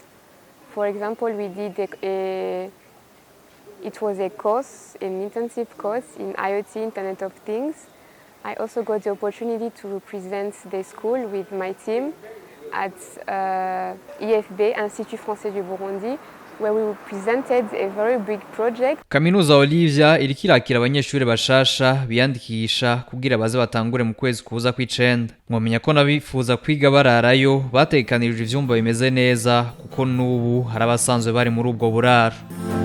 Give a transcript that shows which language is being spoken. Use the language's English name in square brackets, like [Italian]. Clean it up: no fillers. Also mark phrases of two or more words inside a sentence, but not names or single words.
[English] For example, we did it was a course, an intensive course in IoT, Internet of Things. I also got the opportunity to represent the school with my team at IFB, [French] Institut Français du Burundi, [English] where we presented a very big project. [Rundi] Kaminuza Olivia iriko irakira abanyeshure bashasha biyandikisha kugira baze batangure mu kwezi kuza kw'icenda. Mwomenya ko nabifuza kwiga bararayo batekanirije ivyumba bimeze neza kuko nubu harabasanzwe bari muri ubwo buraro.